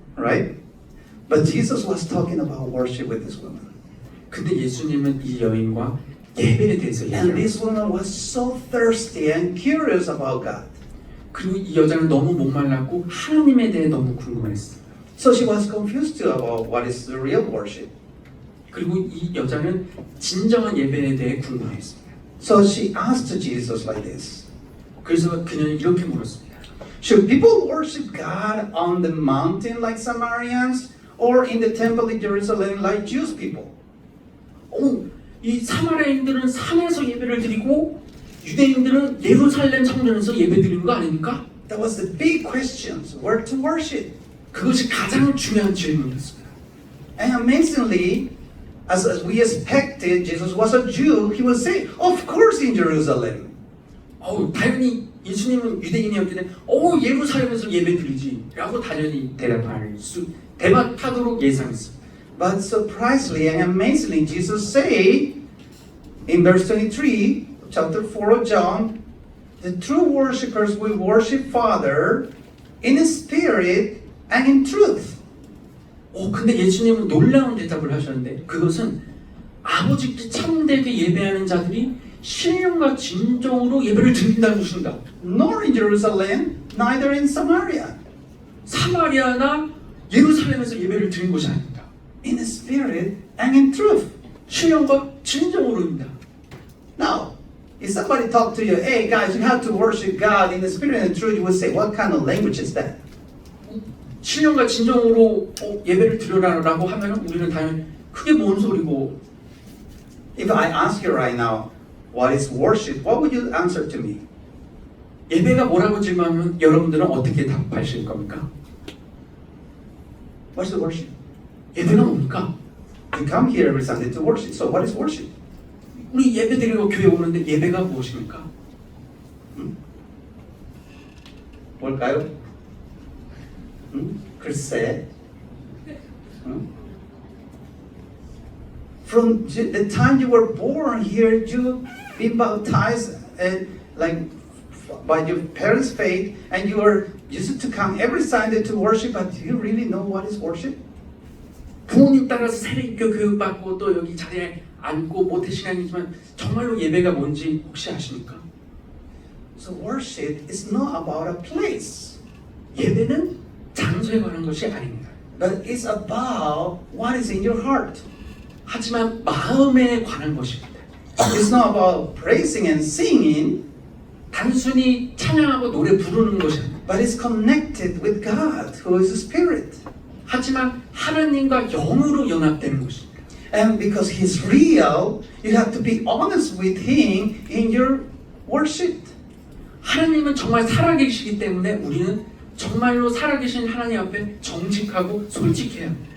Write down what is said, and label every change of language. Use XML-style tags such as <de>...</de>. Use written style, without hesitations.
<en>right? But Jesus was talking about worship with this woman.</en> <ko>근데 예수님은 이 여인과 예배에 대해서</ko> <en>And</en> <ko>얘기합니다.</ko> <en>this woman was so thirsty and curious about God.</en> <ko>그리고 이 여자는 너무 목말랐고 하나님에 대해 너무 궁금했어요.</ko> <en>So she was confused too about what is the real worship.</en> <ko>그리고 이 여자는 진정한 예배에 대해 궁금했습니다.</ko> <en>So she asked Jesus like this.</en> <ko>그래서 그녀는 이렇게 물었습니다.</ko> <en>Should people worship God on the mountain like Samaritans or in the temple in Jerusalem like Jewish people?</en> <ko>이 사마리아인들은 산에서 예배를 드리고 유대인들은 예루살렘 성전에서 예배 드리는 거 아닙니까?</ko> <en>That was the big questions, where to worship.</en> <ko>그것이 가장 중요한 질문이었습니다.</ko> <en>And amazingly, as we expected, Jesus was a Jew, he would say, of course in Jerusalem.</en> <ko>당연히 예수님은 유대인이었기 때문에 예루살렘에서 예배 드리지 라고 당연히 대답하도록 예상했습니다.</ko> <en>But surprisingly and amazingly, Jesus say in verse 23, chapter 4 of John, the true worshipers will worship Father in spirit and in truth.</en> <ko>근데 예수님은 놀라운 대답을 하셨는데 그것은 아버지께 참되게 예배하는 자들이 신령과 진정으로 예배를 드린다는 것입니다.</ko> <en>Nor in Jerusalem, neither in Samaria.</en> <ko>사마리아나 예루살렘에서 예배를 드린 것이 아닙니다.</ko> <en>In spirit and in truth.</en> <ko>신령과 진정으로입니다.</ko> <en>Now, if somebody talk to you, hey guys, you have to worship God in the spirit and truth, you would say, what kind of language is that?</en> <ko>신령과 진정으로 예배를 드려라라고 하면 우리는 당연히 그게 뭔 소리고.</ko> <en>If I ask you right now, what is worship? What would you answer to me?</en> <ko>예배가 뭐라고 질문하면 여러분들은 어떻게 답하실 겁니까?</ko> <en>What's the worship?</en> <ko>예배가 뭡니까?</ko> <en>You come here every Sunday to worship. So what is worship?</en> <ko>우리 예배 드리고 교회 오는데 예배가 무엇입니까? 뭘까요? 글쎄.</ko> <en>From the time you were born here, you been baptized like by your parents' faith, and you are used to come every Sunday to worship. But do you really know what is worship?</en> <ko>부모님 따라서 세례교 교육받고 또 여기 자리에 앉고 모태신앙이지만 정말로 예배가 뭔지 혹시 아십니까?</ko> <en>So worship is not about a place,</en> <ko>예배는 장소에 관한 것이 아닙니다.</ko> <en>but it's about what is in your heart.</en> <ko>하지만 마음에 관한 것입니다.</ko> <en>It's not about praising and singing,</en> <ko>단순히 찬양하고 노래 부르는 것이 아닙니다.</ko> <en>but it's connected with God, who is a spirit.</en> <ko>하지만 하나님과 영으로 연합되는 것입니다.</ko> <en>And because He's real, you have to be honest with Him in your worship.</en> <ko>하나님은 정말 살아계시기 때문에 우리는 정말로 살아계신 하나님 앞에 정직하고 솔직해야 합니다.</ko>